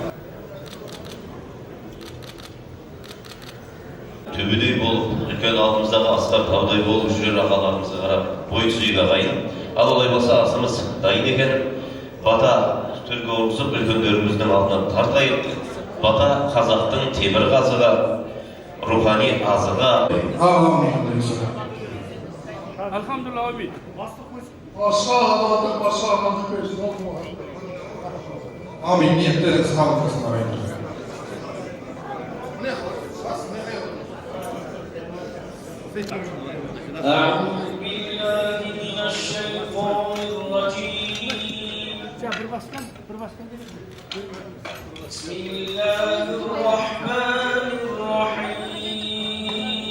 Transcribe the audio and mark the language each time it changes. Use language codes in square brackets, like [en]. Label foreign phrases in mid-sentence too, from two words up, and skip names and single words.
[kk] Төбедей болып, үлкен алдымыздағы асқар таудай болып жүрер ағаларымызға қарап, бой түзейік ағайын. Ал олай болса асымыз дайын екен, бата түрге орғызып үлкендеріміздің алдынан тартайық. Бата қазақтың темір қазыға, рухани азыға. [tr] Alhamdulillah abi. Amin. Niyetleriniz kabul olsun ағайындар. [ar] أعوذ بالله من الشيطان الرجيم. بسم الله الرحمن الرحيم.